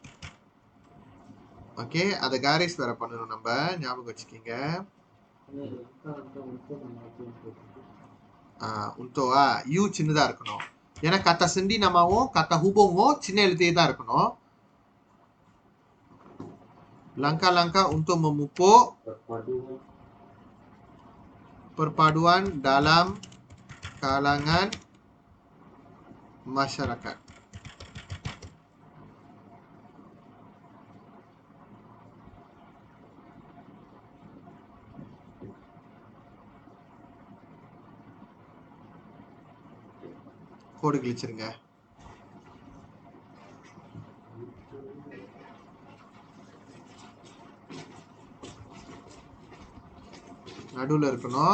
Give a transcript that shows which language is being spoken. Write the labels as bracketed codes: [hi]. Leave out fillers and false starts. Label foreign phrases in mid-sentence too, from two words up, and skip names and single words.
[ta] ஓகே, அதை garis வேற பண்ணணும் நம்ம, ஞாபகம் வச்சுக்கீங்க. உன்டோவா யூ சின்னதா இருக்கணும். ஏன்னா [ms] kata sendi nama [ta] வும் [ms] kata hubung [ta] வும் சின்ன எழுத்தே தான் இருக்கணும். [ms] langkah-langkah untuk memupuk perpaduan dalam kalangan masyarakat. [ta] கோடு கிழிச்சிருங்க. நடுவில் இருக்கணும்.